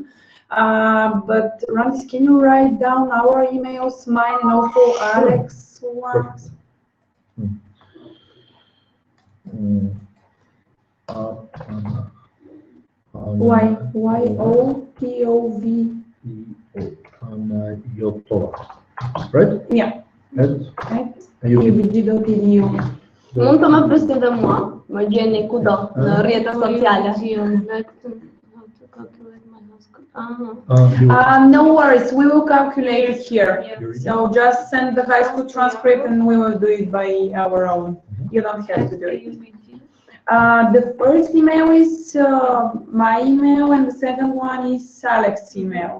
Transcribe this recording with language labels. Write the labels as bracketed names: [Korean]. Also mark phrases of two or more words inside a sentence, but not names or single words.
[English] But Randis, can you write down our emails, mine and also Alex ones? YOPOV. Right? Yeah. At AUBG.edu. [Albanian] Mund të më përshtytë mua, më gjeni kudo në rrjetet sociale. [English] No worries, we will calculate it here. So just send the high school transcript and we will do it by our own. You don't have to do it. The first email is my email and the second one is Alex's email.